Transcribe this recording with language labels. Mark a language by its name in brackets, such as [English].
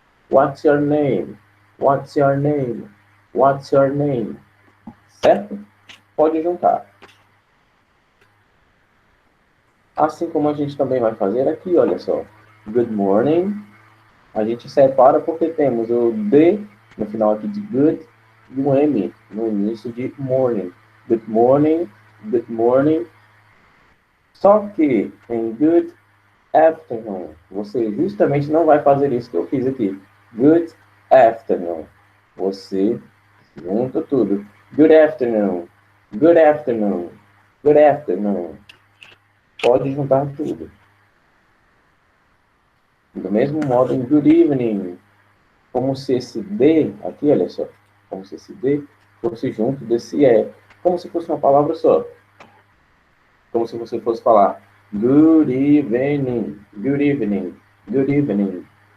[English] What's your name? What's your name? What's your name? [Portuguese] Certo? Pode juntar. Assim como a gente também vai fazer aqui, olha só. [English] Good morning. [Portuguese] A gente separa porque temos o D no final aqui de good e o M no início de morning. [English] Good morning, good morning. [Portuguese] Só que em [English] good afternoon, [Portuguese] você justamente não vai fazer isso que eu fiz aqui. [English] Good afternoon. [Portuguese] Você junta tudo. [English] Good afternoon, good afternoon, good afternoon. [Portuguese] Pode juntar tudo. Do mesmo modo, em good evening, como se esse D, aqui, olha só, como se esse D fosse junto desse E, como se fosse uma palavra só. Como se você fosse falar [English] good evening, good evening, good evening.